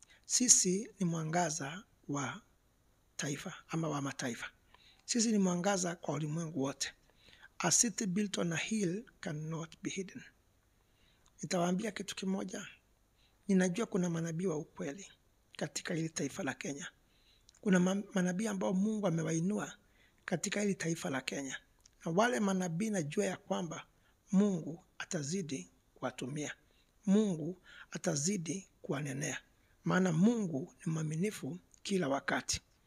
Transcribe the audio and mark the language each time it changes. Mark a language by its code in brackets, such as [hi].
[sw] Sisi ni mwangaza wa taifa ama wa mataifa. Sisi ni mwangaza kwa ulimwengu wote. [en] A city built on a hill cannot be hidden. [sw] Nitawaambia kitu kimoja. Ninajua kuna manabii wa ukweli katika hili taifa la Kenya. Kuna manabii ambao Mungu amewainua katika hili taifa la Kenya. Na wale manabii najua ya kwamba Mungu atazidi kuwatumia. Mungu atazidi kuwanenea. Maana Mungu ni mwaminifu kila wakati.